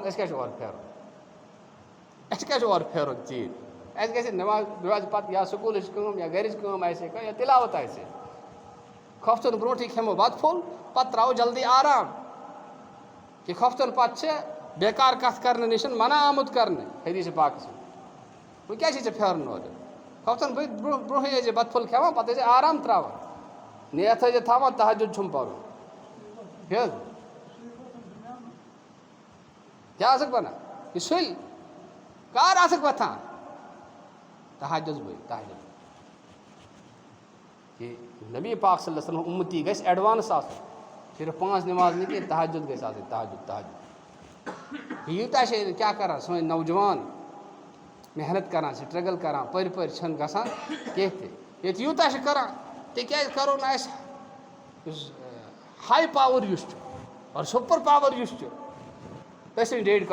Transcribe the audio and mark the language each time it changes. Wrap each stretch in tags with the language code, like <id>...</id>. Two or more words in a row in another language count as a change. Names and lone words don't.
<ks>أسۍ کیٛازِ چھِ اورٕ پھیرُن اَسہِ کیٛازِ چھِ اورٕ پھیرُن ژیٖرۍ اَسہِ گژھِ نٮ۪ماز وٮ۪ماز پَتہٕ یا سکوٗلٕچ کٲم یا گَرِچ کٲم آسہِ ہے کانٛہہ یا تِلاوت آسہِ ہے خۄفتُن برونٛٹھٕے کھٮ۪مو بَتہٕ پھوٚل پَتہٕ ترٛاوو جلدی آرام کہِ خۄفتُن پَتہٕ چھِ بیکار کَتھ کَرنہٕ نِش مَنا آمُت کَرنہٕ حدیٖثِ پاکَس منٛز وۄنۍ کیٛازِ چھِ ژےٚ پھیرُن اورٕ خۄفتَن برونٛہٕے ٲسۍ زِ بَتہٕ پھوٚل کھٮ۪وان پَتہٕ ٲسۍ زِ آرام ترٛاوان نیتھ ٲسۍ زِ تھاوان تہجُد چھُم پَرُن کیٛاہ حظ کیٛاہ ٲسٕکھ وَنان یہِ سُلہِ کار آسک وتھان تہجد بھائی تہجد کہ نبی پاک</ks> <ar>صلی اللہ علیہ وسلم</ar> <ks>امتی گژھِ ایڈوانس آسُن</ks> <ur>صرف 5 نماز نہیں</ur> <ks>کینٛہہ تہجد گژھِ آسٕنۍ تہجد یوٗتاہ چھِ کیٛاہ کَران سٲنۍ نوجوان محنت کَران سٹرگل کَران پٔرۍ پٔرۍ چھِنہٕ گژھان کینٛہہ تہِ ییٚتہِ یوٗتاہ چھِ کَران تِکیٛازِ کَرو نہٕ اَسہِ یُس</ks> <en>high power</en> <ks>یُس چھُ اور</ks> <en>super power</en> <ks>یُس چھُ تٔسۍ ڈیڈ</ks>